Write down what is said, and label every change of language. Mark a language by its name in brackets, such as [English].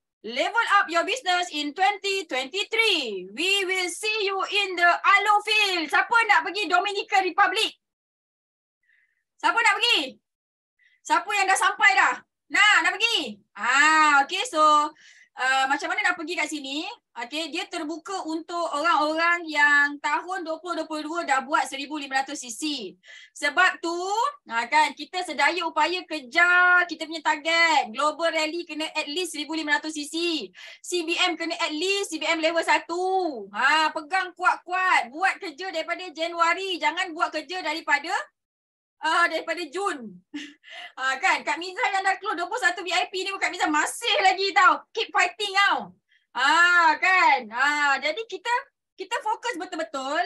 [English] Level up your business in 2023. We will see you in the Alo Field. [Malay] Siapa nak pergi Dominican Republic? Siapa nak pergi? Siapa yang dah sampai dah? Nak pergi? Okay, so macam mana nak pergi kat sini? Okay, dia terbuka untuk orang-orang yang tahun 2022 dah buat 1500cc. Sebab tu, kan, kita sedaya upaya kejar kita punya target. Global Rally kena [English] at least [Malay] 1500cc. CBM kena [English] at least [Malay] CBM level 1. Pegang kuat-kuat. Buat kerja daripada Januari. Jangan buat kerja daripada Jun. Kan, Kak Miza yang dah keluar 21 VIP ni, Kak Miza masih lagi tau. [English] Keep fighting [Malay] tau. Kan. Jadi kita fokus betul-betul.